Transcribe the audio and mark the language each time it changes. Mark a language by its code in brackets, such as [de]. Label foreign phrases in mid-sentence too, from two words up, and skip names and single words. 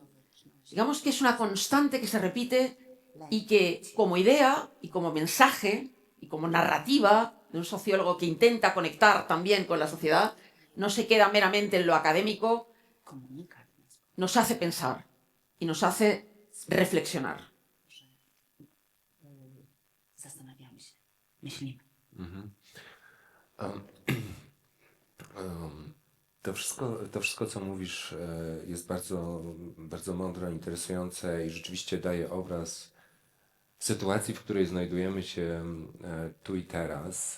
[es] Digamos que es una constante que se repite y que como idea y como mensaje y como narrativa de un sociólogo que intenta conectar también con la sociedad, no se queda meramente en lo académico, nos hace pensar y nos hace reflexionar. [pl] To wszystko, co mówisz, jest bardzo, bardzo mądre, interesujące i rzeczywiście daje obraz sytuacji, w której znajdujemy się tu i teraz.